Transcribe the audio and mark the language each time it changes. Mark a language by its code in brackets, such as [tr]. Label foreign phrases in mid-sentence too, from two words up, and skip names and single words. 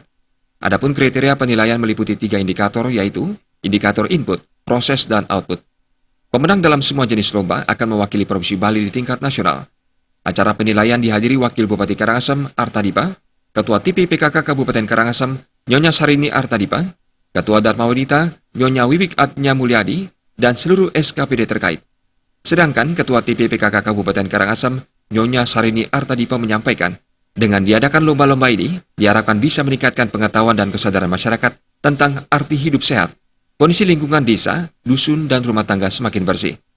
[id] Adapun kriteria penilaian meliputi 3 indikator, yaitu indikator input, proses, dan output. Pemenang dalam semua jenis lomba akan mewakili Provinsi Bali di tingkat nasional. Acara penilaian dihadiri Wakil Bupati Karangasem Artadipa, Ketua TIPI PKK Kabupaten Karangasem, Nyonya Sarini Artadipa, Ketua Dharma Wanita, Nyonya Wiwik Atnya Mulyadi, dan seluruh SKPD terkait. Sedangkan Ketua TIPI PKK Kabupaten Karangasem, Nyonya Sarini Artadipa menyampaikan, dengan diadakan lomba-lomba ini, diharapkan bisa meningkatkan pengetahuan dan kesadaran masyarakat tentang arti hidup sehat, kondisi lingkungan desa, dusun, dan rumah tangga semakin bersih.